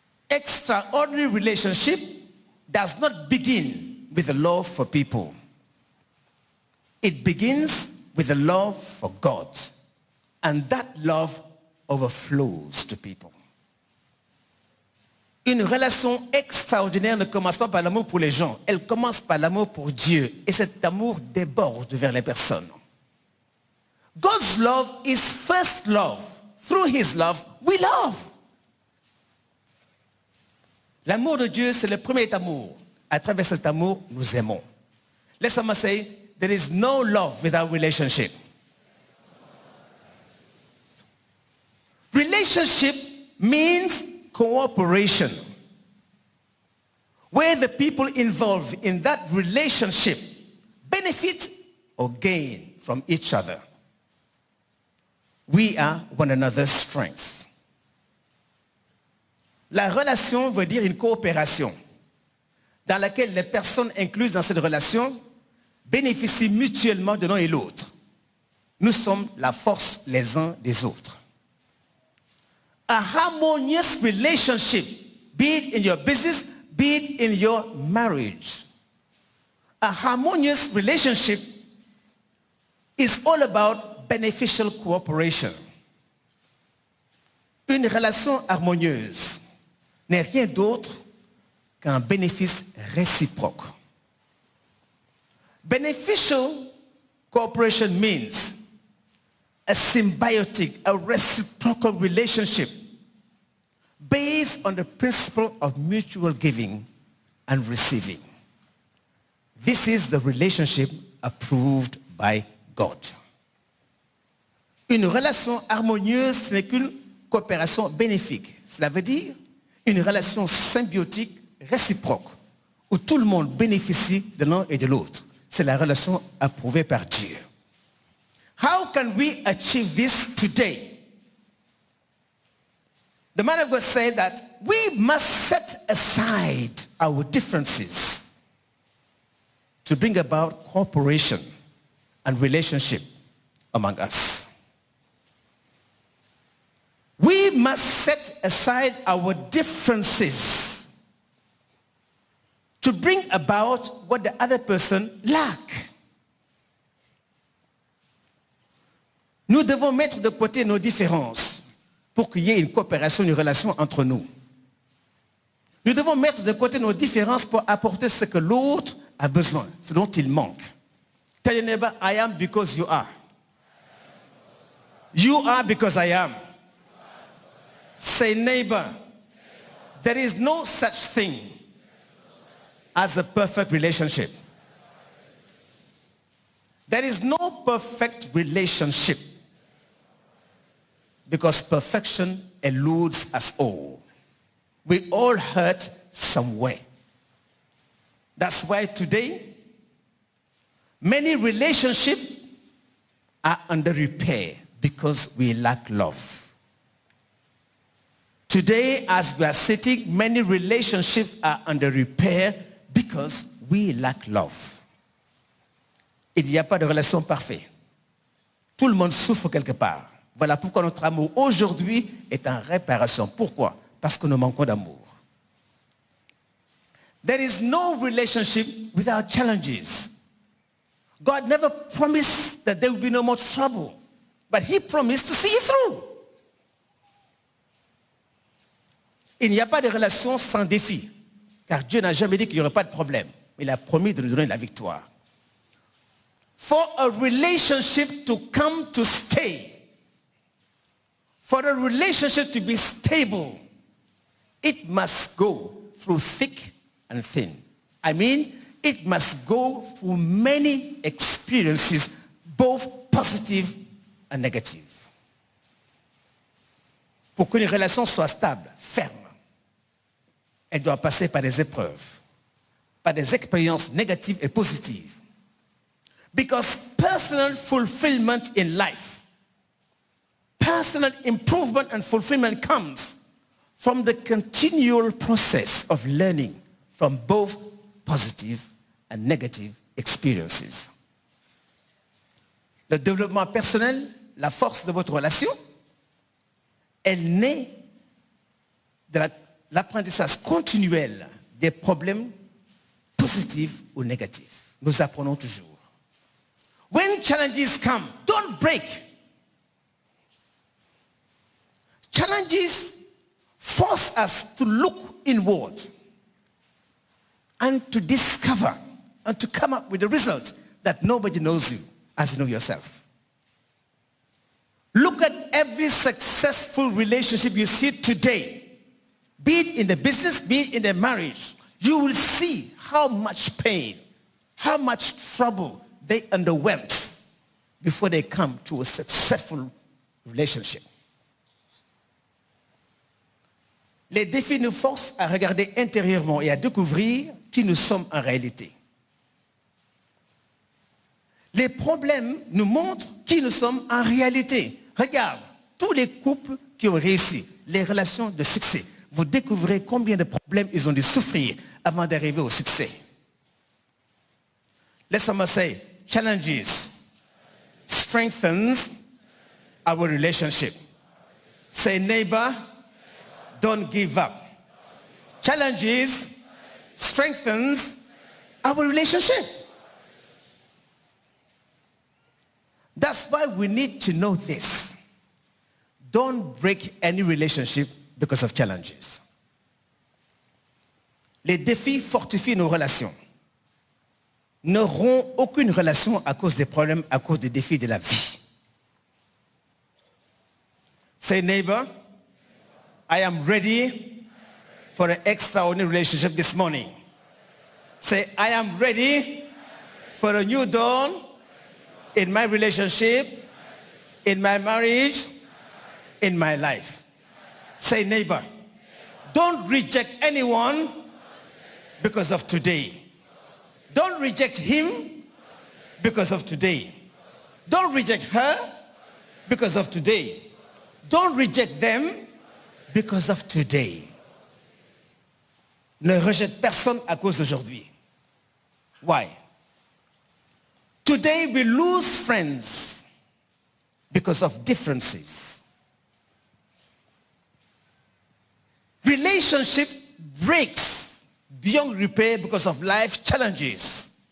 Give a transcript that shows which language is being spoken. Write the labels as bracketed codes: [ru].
[en] Extraordinary relationship does not begin with a love for people. It begins with a love for God. And that love overflows to people. [fr] Une relation extraordinaire ne commence pas par l'amour pour les gens. Elle commence par l'amour pour Dieu. Et cet amour déborde vers les personnes. [en] God's love is first love. Through his love, we love. [fr] L'amour de Dieu, c'est le premier amour. À travers cet amour, nous aimons. [en] Let someone say, there is no love without relationship. Relationship means cooperation, where the people involved in that relationship benefit or gain from each other. We are one another's strength. [fr] La relation veut dire une coopération dans laquelle les personnes incluses dans cette relation bénéficient mutuellement de l'un et l'autre. Nous sommes la force les uns des autres. [en] A harmonious relationship, be it in your business, be it in your marriage. A harmonious relationship is all about beneficial cooperation. [fr] Une relation harmonieuse n'est rien d'autre qu'un bénéfice réciproque. [en] Beneficial cooperation means a symbiotic, a reciprocal relationship based on the principle of mutual giving and receiving. This is the relationship approved by God. [fr] Une relation harmonieuse, ce n'est qu'une coopération bénéfique. Cela veut dire une relation symbiotique, réciproque, où tout le monde bénéficie de l'un et de l'autre. C'est la relation approuvée par Dieu. [en] How can we achieve this today? The man of God said that we must set aside our differences to bring about cooperation and relationship among us. We must set aside our differences to bring about what the other person lacks. [fr] Nous devons mettre de côté nos différences pour qu'il y ait une coopération, une relation entre nous. Nous devons mettre de côté nos différences pour apporter ce que l'autre a besoin, ce dont il manque. [en] Tell your neighbor, I am because you are. You are because I am. Say, neighbor, there is no such thing as a perfect relationship. There is no perfect relationship because perfection eludes us all. We all hurt somewhere. That's why today, many relationships are under repair because we lack love. Today, as we are sitting, many relationships are under repair because we lack love. [fr] Il n'y a pas de relation parfaite. Tout le monde souffre quelque part. Voilà pourquoi notre amour aujourd'hui est en réparation. Pourquoi? Parce que nous manquons d'amour. [en] There is no relationship without challenges. God never promised that there will be no more trouble, but he promised to see you through. [fr] Il n'y a pas de relation sans défi, car Dieu n'a jamais dit qu'il n'y aurait pas de problème. Il a promis de nous donner la victoire. [en] For a relationship to come to stay, for a relationship to be stable, it must go through thick and thin. I mean, it must go through many experiences, both positive and negative. [fr] Pour qu'une relation soit stable, ferme, elle doit passer par des épreuves, par des expériences négatives et positives. [en] Because personal fulfillment in life, personal improvement and fulfillment comes from the continual process of learning from both positive and negative experiences. [fr] Le développement personnel, la force de votre relation, elle naît de l'apprentissage continuel des problèmes positifs ou négatifs. Nous apprenons toujours. [en] When challenges come, don't break. Challenges force us to look inward and to discover and to come up with a result that nobody knows you as you know yourself. Look at every successful relationship you see today, be it in the business, be it in the marriage. You will see how much pain, how much trouble they underwent before they come to a successful relationship. [fr] Les défis nous forcent à regarder intérieurement et à découvrir qui nous sommes en réalité. Les problèmes nous montrent qui nous sommes en réalité. Regarde, tous les couples qui ont réussi, les relations de succès, vous découvrez combien de problèmes ils ont dû souffrir avant d'arriver au succès. [en] Let someone say, challenges strengthens our relationship. Say, neighbor, don't give up. Challenges strengthens our relationship. That's why we need to know this. Don't break any relationship because of challenges. [fr] Les défis fortifient nos relations. Ne rompt aucune relation à cause des problèmes, à cause des défis de la vie. [en] Say, neighbor, I am ready for an extraordinary relationship this morning. Say, I am ready for a new dawn in my relationship, in my marriage, in my life. Say, neighbor, don't reject anyone because of today. Don't reject him because of today. Don't reject her because of today. Don't reject them because of today. [fr] Ne rejette personne à cause d'aujourd'hui. [en] Why? Today we lose friends because of differences. Relationship breaks beyond repair because of life challenges.